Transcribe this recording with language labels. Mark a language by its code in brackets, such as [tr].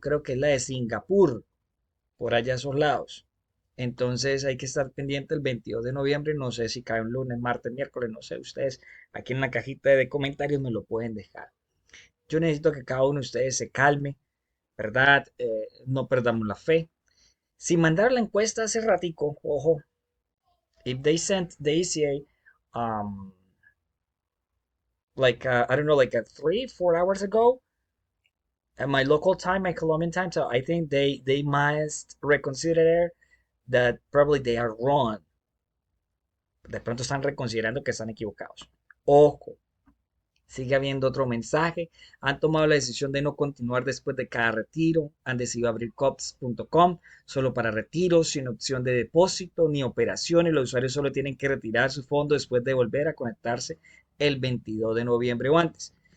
[es] Creo que es la de Singapur, por allá a esos lados. Entonces hay que estar pendiente el 22 de noviembre. No sé si cae un lunes, martes, miércoles, no sé. Ustedes aquí en la cajita de comentarios me lo pueden dejar. Yo necesito que cada uno de ustedes se calme, ¿verdad? No perdamos la fe. Si mandaron la encuesta hace ratico, ojo, [en] if they sent the ECA, um, like, I don't know, like 3, 4 hours ago, at my local time, my Colombian time, so I think they must reconsider that probably they are wrong. [es] De pronto están reconsiderando que están equivocados. Ojo, sigue habiendo otro mensaje. Han tomado la decisión de no continuar después de cada retiro. Han decidido abrir cops.com solo para retiros, sin opción de depósito ni operaciones. Los usuarios solo tienen que retirar su fondo después de volver a conectarse el 22 de noviembre o antes.